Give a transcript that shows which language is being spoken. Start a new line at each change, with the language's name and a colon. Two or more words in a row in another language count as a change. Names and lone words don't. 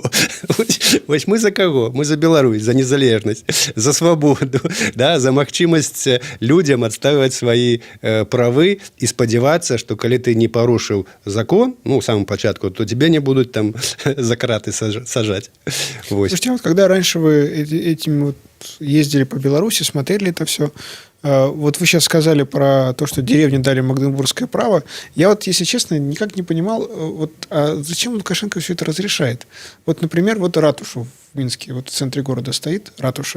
Belarusian: Вось мы за каго? Мы за Беларусь, за незалежнасць, за свабоду, да, за магчымасць людзям адстаиваць свае правы і спадзявацца, што калі ты не парушыў закон, ну, ў самым пачатку, то тебе не будуць там за краты сажаць.
Russian: Слушайте, вот когда раньше вы этим вот ездили по Беларуси, смотрели это все. Вот вы сейчас сказали про то, что деревне дали магдебургское право. Я вот, если честно, никак не понимал, вот, а зачем Лукашенко все это разрешает? Вот, например, вот ратушу в Минске, вот в центре города стоит ратуша.